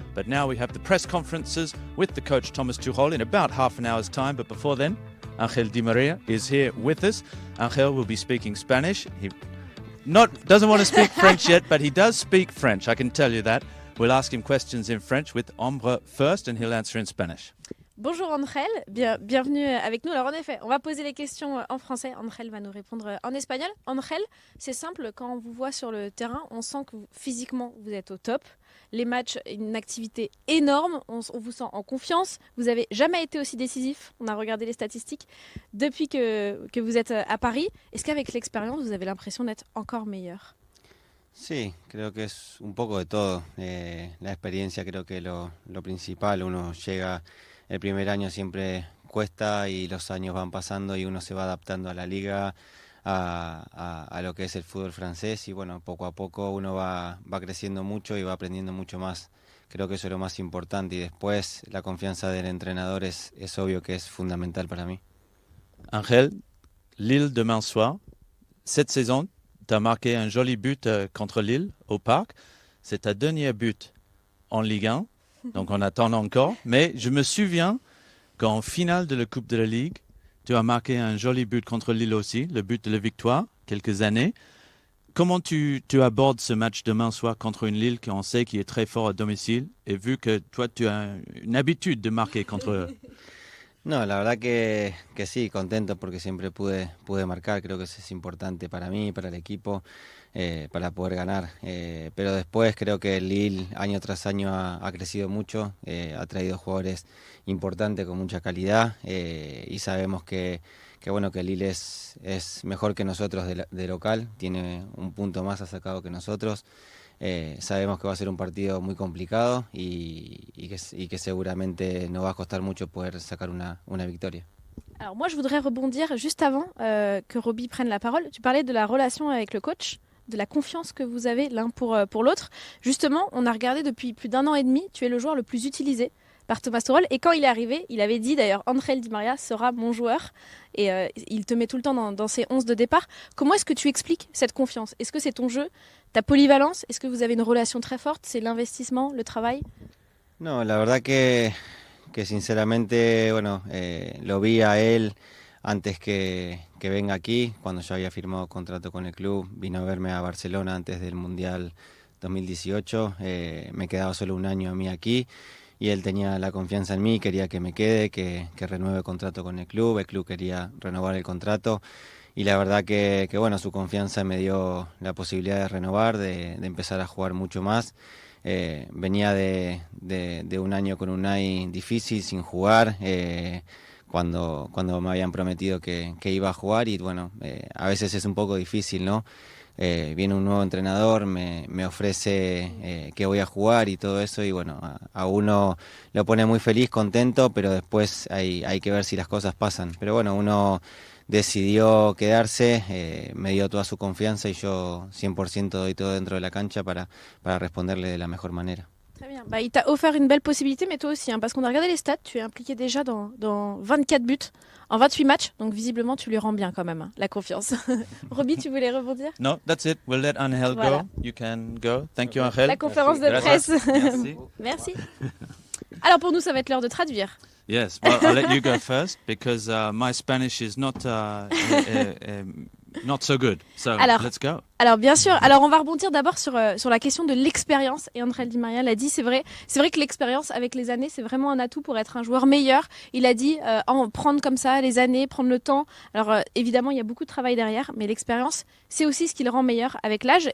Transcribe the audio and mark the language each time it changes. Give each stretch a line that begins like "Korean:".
English: But now we have the press conferences with the coach Thomas Tuchel in about half an hour's time. But before then, Angel Di Maria is here with us. Angel will be speaking Spanish. He doesn't want to speak French yet, but he does speak French, I can tell you that. We'll ask him questions in French with Ombre first and he'll answer in Spanish.
French: Bonjour Angel, bienvenue avec nous. Alors en effet, on va poser les questions en français, Angel va nous répondre en espagnol. Angel, c'est simple, quand on vous voit sur le terrain, on sent que physiquement vous êtes au top. Les matchs, une activité énorme, on vous sent en confiance. Vous n'avez jamais été aussi décisif, on a regardé les statistiques, depuis que vous êtes à Paris. Est-ce qu'avec l'expérience, vous avez l'impression d'être encore meilleur?
Spanish: Sí, creo que es un poco de todo. La experiencia creo que lo principal, uno llega... El primer año siempre cuesta y los años van pasando y uno se va adaptando a la liga, a lo que es el fútbol francés y bueno, poco a poco uno va creciendo mucho y va aprendiendo mucho más. Creo que eso es lo más importante y después la confianza del entrenador es obvio que es fundamental para mí.
French: Angel, Lille demain soir. Cette saison, tu as marqué un joli but contre Lille au Parc. C'est ta dernier but en Ligue 1. Donc on attend encore, mais je me souviens qu'en finale de la Coupe de la Ligue, tu as marqué un joli but contre Lille aussi, le but de la victoire, quelques années. Comment tu abordes ce match demain soir contre une Lille qu'on sait qui est très fort à domicile, et vu que toi tu as une habitude de marquer contre eux?
Spanish: No, la verdad que sí, contento porque siempre pude marcar, creo que eso es importante para mí, para el equipo, para poder ganar. Pero después creo que el Lille año tras año ha crecido mucho, ha traído jugadores importantes con mucha calidad y sabemos que el Lille es mejor que nosotros de local, tiene un punto más sacado que nosotros. Sabemos que va a ser un partido muy complicado y que seguramente nos va a costar mucho poder sacar una victoria.
French: Alors moi je voudrais rebondir juste avant que Roby prenne la parole. Tu parlais de la relation avec le coach, de la confiance que vous avez l'un pour l'autre. Justement, on a regardé depuis plus d'1 an et demi, tu es le joueur le plus utilisé par Thomas Tuchel. Et quand il est arrivé, il avait dit d'ailleurs, Angel Di Maria sera mon joueur. Et il te met tout le temps dans ses 11 de départ. Comment est-ce que tu expliques cette confiance? Est-ce que c'est ton jeu, ta polyvalence? Est-ce que vous avez une relation très forte? C'est l'investissement, le travail?
Spanish: No, la verdad que sinceramente, bueno, lo vi a él antes que venga aquí, cuando yo había firmado contrato con el club, vino a verme a Barcelona antes del Mundial 2018, me quedaba solo un año a mí aquí y él tenía la confianza en mí, quería que me quede, que renueve contrato con el club quería renovar el contrato y la verdad que bueno, su confianza me dio la posibilidad de renovar, de empezar a jugar mucho más. Venía de un año con Unai difícil, sin jugar, cuando me habían prometido que iba a jugar y bueno, a veces es un poco difícil, ¿no? Viene un nuevo entrenador, me ofrece que voy a jugar y todo eso y bueno, a uno lo pone muy feliz, contento, pero después hay que ver si las cosas pasan. Pero bueno, uno decidió quedarse, me dio toda su confianza y yo 100% doy todo dentro de la cancha para responderle de la mejor manera.
French: Très bien. Il t'a offert une belle possibilité, mais toi aussi, parce qu'on a regardé les stats, tu es impliqué déjà dans 24 buts en 28 matchs, donc visiblement tu lui rends bien quand même, la confiance. Roby, tu voulais rebondir?
English: No, that's it. We'll let Angel
French: Voilà.
English: go. You can go. Thank you, Angel.
French: La conférence de presse. Merci. Merci. Alors pour nous, ça va être l'heure de traduire.
English: Yes, well, I'll let you go first because my Spanish is not so good. So let's go.
French: Alors bien sûr, alors on va rebondir d'abord sur la question de l'expérience, et Angel Di Maria l'a dit, c'est vrai que l'expérience avec les années c'est vraiment un atout pour être un joueur meilleur. Il a dit prendre comme ça les années, prendre le temps. Alors évidemment il y a beaucoup de travail derrière, mais l'expérience c'est aussi ce qui le rend meilleur avec l'âge.